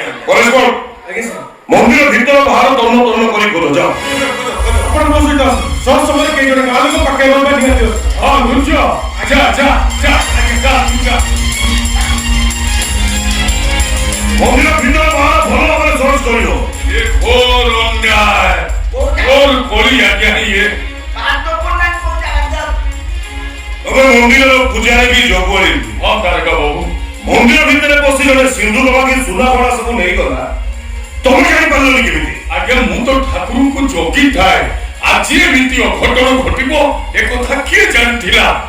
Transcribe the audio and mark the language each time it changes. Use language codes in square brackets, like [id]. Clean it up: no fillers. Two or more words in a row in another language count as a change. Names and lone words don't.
[or] କଲେଜ କଣ ମନ୍ଦିର ଭିତର ବାହାର ତନ୍ନ ତନ୍ନ କରି ଖୋଲ ଯାଅ। ଆପଣ ମୋ ସହିତ ସବ ସମୟରେ କେହି ଜଣେ ଗାଁ ଲୋକ ପାଖରେ ରହିବା ନିହାତି ଅଛି। ହଁ ବୁଝ ଯା ଯା ଯା ଯା ଯା। ମନ୍ଦିର ଭିତର ବାହାର ଭଲ ଭାବରେ ସର୍ଚ୍ଚ କରିବ। [hi] ये घोर अन्याय घोर कोली आज्ञा है ये। [or] ତମେ ମନ୍ଦିରର ପୂଜାରେ ବି ଜଗୁଆଳି। ହଁ ଦାରୋଗା ବାବୁ ମନ୍ଦିର ଭିତରେ ପଶି ଜଣେ ସିନ୍ଦୁକ ବାକି ସୁନା ଭଡ଼ା ସବୁ ନେଇଗଲା ତମେ ଜାଣିପାରିଲନି କେମିତି? ଆଜ୍ଞା ମୁଁ ତ ଠାକୁରଙ୍କୁ ଜଗିଥାଏ ଆଜି ଏମିତି ଅଘଟଣ ଘଟିବ ଏକଥା କିଏ ଜାଣିଥିଲା?